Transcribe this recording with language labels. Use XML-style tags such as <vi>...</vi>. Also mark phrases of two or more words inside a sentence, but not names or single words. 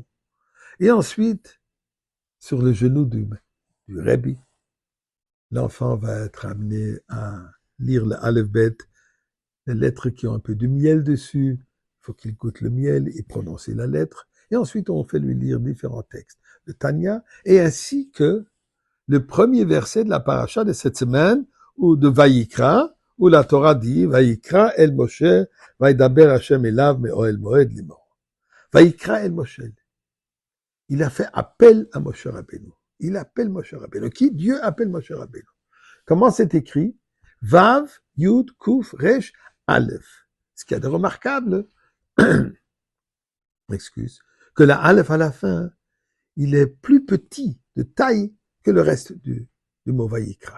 <fr>Et ensuite, sur le genou du Rebbe, l'enfant va être amené à lire le Aleph-Bet, les lettres qui ont un peu de miel dessus. Il faut qu'il goûte le miel et prononcer la lettre. Et ensuite, on fait lui lire différents textes de Tanya, et ainsi que le premier verset de la paracha de cette semaine, ou de Vayikra, où la Torah dit,</fr> <he>ויקרא אל משה וידבר השם אליו מאהל מועד לאמר. ויקרא אל משה.</he> <fr>Il a fait appel à Moshe Rabbeinu. Il appelle Moshe Rabbeinu. Qui? Dieu appelle Moshe Rabbeinu. Comment c'est écrit?</fr> <he>וו, יוד, קוף, ריש, אלף.</he> <fr>Ce qu'il y a de remarquable, excuse, que la Aleph à la fin, il est plus petit de taille que le reste du mot Vayikra.</fr>